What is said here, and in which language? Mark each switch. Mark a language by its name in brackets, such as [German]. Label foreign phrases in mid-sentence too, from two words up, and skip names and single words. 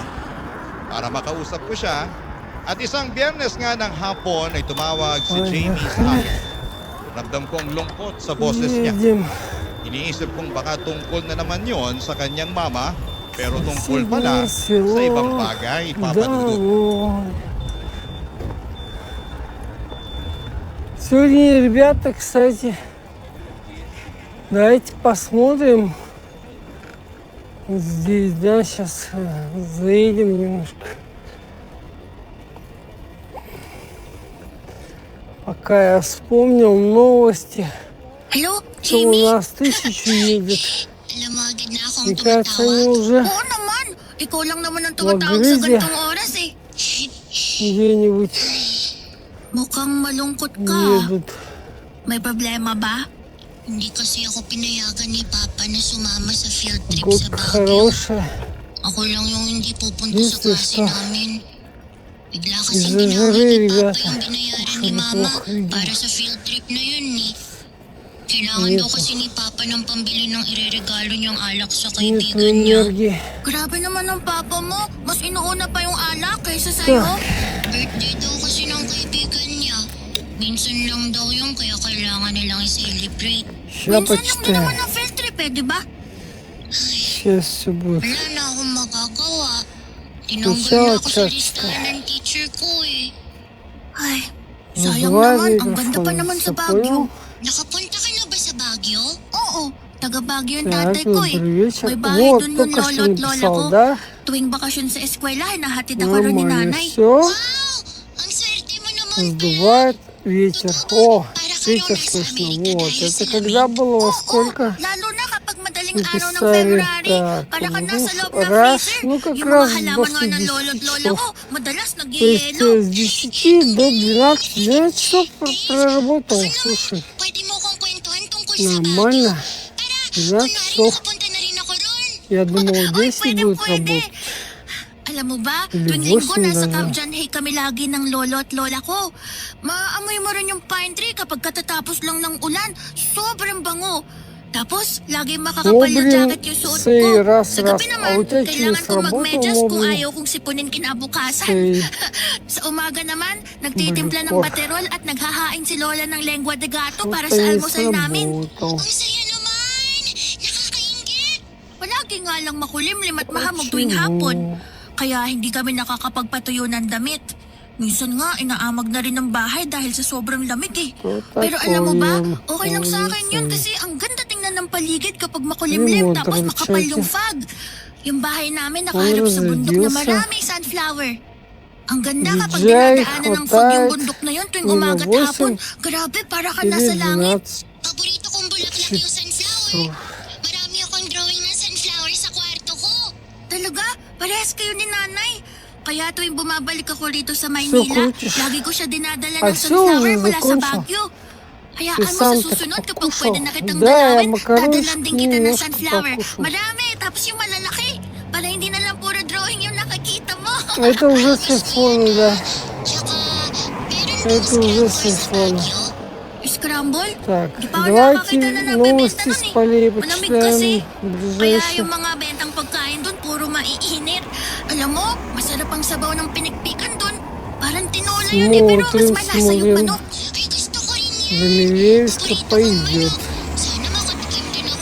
[Filipino] Para makausap ko siya at isang Biyernes nga ng hapon ay tumawag si Jamie sa akin. Ramdam ko ang lungkot sa boses niya. [Russian] Едем. [Filipino] Iniisip kong baka tungkol na naman yon sa kanyang mama, pero tungkol pala [Russian] Село [Filipino] sa ibang bagay, Papa Dudut. [Russian] домой. Сегодня, ребята, кстати, давайте посмотрим. Вот здесь, да, сейчас заедем немножко. Пока я вспомнил новости, [Filipino] Hello, [Russian] что у [Filipino] Jamie? [Russian] нас 1000 едет. [Filipino] Alam mo, agad na akong [Russian] Мне кажется, они [Filipino] tumatawag. [Russian] уже [Filipino] Oo naman. Ikaw lang naman ang tumatawag sa Wag-grizya. ganitong oras eh. [Russian] где-нибудь [Filipino] Mukhang malungkot ka. [Russian] едут. [Filipino] May problema ba? Hindi kasi ako pinayagan ni Papa na sumama sa [English] field trip [Filipino] sa [Russian] Погодка [Filipino] Baguio. [Russian] хорошая. [Filipino] Ako lang yung hindi pupunta sa [Russian] Единственное, [Filipino] klase [Russian] что [Filipino] namin. Bigla kasi [Russian] из-за [Filipino] ginawa [Russian] жары, [Filipino] ni Papa [Russian] ребята, [Filipino] yung binayaran [Russian] кушали [Filipino] ni Mama [Russian] плохо, ребята. [Filipino] para sa [English] field trip [Filipino] na yun eh. Kailangan daw kasi ni Papa ng pambili ng ireregalo niyang alak sa [Russian] Нет [Filipino] kaibigan niya. [Russian] энергии. [Filipino] Grabe naman ang Papa mo. Mas inuuna pa yung alak kaysa sa'yo. Birthday daw kasi ng kaibigan niya. Minsan lang daw yung kaya kailangan nilang i-celebrate. [Russian] Ща [Filipino] Minsan lang din [Russian] почитаю. [Filipino] naman ang field trip eh, di ba? [Russian] Сейчас все будет. [Filipino] Wala na akong magagawa. Tinanggal Ikaw, na ako sa Church. listahan ng teacher ko eh. Ay, sayang [Russian] Называй [Filipino] naman. Ang ganda pa [Russian] микрофон. [Filipino] naman sa [Russian] Всё [Filipino] Baguio. понял? Nakapunta ka na ba sa Baguio? Oo, taga Baguio yung [Russian] Так, [Filipino] tatay ko eh. [Russian] добрый вечер. [Filipino] May bahay [Russian] Вот, [Filipino] dun yung [Russian] только [Filipino] lolo [Russian] что [Filipino] at lola ko. [Russian] написал, да? [Filipino] Tuwing bakasyon sa eskwela, nahatid ako ron ni [Russian] Нормально [Filipino] nanay. [Russian] все. [Filipino] Wow! Ang swerte mo naman pala. [Russian] Сдувает. ветер. О, ветер слышно. Вот. Это когда было во сколько? [Filipino] Lalo na kapag madaling araw ng [Russian] Написали [Filipino] February, [Russian] так. [Filipino] para ka nasa loob ng [Russian] Раз, [Filipino] freezer. [Russian] ну как [Filipino] Yung [Russian] раз [Filipino] mga halaman [Russian] после [Filipino] nga ng [Russian] 10 [Filipino] lolo't lola [Russian] часов. [Filipino] ko, madalas [Russian] То есть nag-yelo. с 10 до 12 часов проработал. Слушай, [Filipino] Pwede mo kong kwentuhan tungkol sa [Russian] нормально. [Filipino] Baguio. [Russian] 12 часов. [Filipino] Napunta na rin ako ron. [Russian] Я думал, [Filipino] Oy, [Russian] 10 будет [Filipino] pwede. [Russian] работать. [Filipino] Alam mo ba, [Russian] Или [Filipino] tuwing linggo [Russian] 8 [Filipino] nasa [Russian] даже. [Filipino] Camp John Hay kami lagi ng lolo at lola ko. Maamoy mo rin yung [English] pine tree [Filipino] kapag katatapos lang ng ulan. Sobrang bango. Tapos, lagi makakapal na [Russian] блин, [Filipino] jacket yung suot say ko. [Russian] раз, [Filipino] Sa gabi [Russian] раз. [Filipino] naman, [Russian] А у тебя что, не [Filipino] kailangan ko [Russian] сработало, [Filipino] magmedyas kung [Russian] блин? [Filipino] ayaw kong sipunin kinabukasan. Say, Sa umaga naman, nagtitimpla ng Balikor. baterol at naghahain si Lola ng lengua de gato para [Russian] что-то [Filipino] sa [Russian] не [Filipino] almusal namin. сработал. Ang saya naman! Nakakaingit! Palagi nga lang makulimlim at mahamog tuwing [Russian] Почему? [Filipino] hapon. Kaya hindi kami nakakapagpatuyo ng damit. Minsan nga, inaamag na rin ng bahay dahil sa sobrang lamig eh. [Russian] Что [Filipino] Pero alam mo ba, [Russian] такое? [Filipino] okay lang sa akin yun [Russian] Ой, [Filipino] kasi ang ganda tingnan ng paligid kapag makulimlim [English] Remote [Filipino] tapos [English] control [Filipino] makapal [English] check. [Filipino] yung fog. Yung bahay namin nakaharap sa bundok na [Russian] разрядился. [Filipino] maraming sunflower. Ang ganda kapag [Russian] Диджей [Filipino] dinadaanan ng fog yung [Russian] хватает [Filipino] bundok na yun tuwing [Russian] не на [Filipino] umaga at hapon. [Russian] 8 [Filipino] Grabe, para ka [Russian] или [Filipino] nasa langit. [Russian] 12 [Filipino] Paborito kong bulaklak yung sunflower. [Russian] часов. [Filipino] Marami akong drawing ng sunflower sa kwarto ko. Talaga? Parehas kayo ni nanay. Kaya tuwing bumabalik ako rito sa Maynila, [Russian] крутишь. [Filipino] lagi ko siya dinadala [Russian] А [Filipino] ng [Russian] всё [Filipino] sunflower [Russian] уже [Filipino] mula sa [Russian] закончил. [Filipino] Baguio. Hayaan [Russian] Ты [Filipino] mo sa [Russian] сам так [Filipino] susunod kapag [Russian] покушал. [Filipino] pwede na kitang [Russian] Да, я [Filipino] dalawin, [Russian] макарончик [Filipino] dadalan din kita ng [Russian] немножко [Filipino] sunflower. [Russian] покушал. [Filipino] Marami, tapos yung malalaki. Para hindi na lang puro drawing yung nakakita mo. [Russian] Это уже с айфона, да. [Filipino] Tsaka, meron Это уже с айфона. Scramble? [Russian] Так, [Filipino] Di pa ako [Russian] давайте [Filipino] nakakita na nagbebenta [Russian] новости [Filipino] nun [Russian] с [Filipino] eh. [Russian] полей [Filipino] Malamig kasi. [Russian] почитаем. [Filipino] Kaya [Russian] Ближайшие. [Filipino] yung mga bentang pagkain doon puro maiinit. Alam mo, masarap ang sabaw ng pinikpikan doon. Parang tinola yun eh, pero mas [Russian] Смотрим, [Filipino] malasa yung [Russian] смотрим. [Filipino] manok. Ay, gusto ko rin yan. [Russian] Замилевска [Filipino] Paborito kong [Russian] пойдет. [Filipino] manok. Sana makatikim din ako.